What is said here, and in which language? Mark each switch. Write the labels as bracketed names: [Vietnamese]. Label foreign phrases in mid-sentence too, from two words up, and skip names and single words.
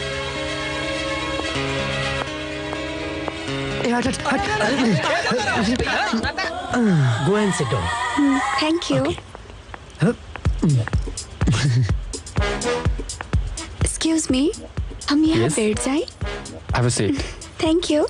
[English] go and sit down. thank you. excuse me, [Hindi] हम यहाँ बैठ जाएं? [English] have a seat. thank you.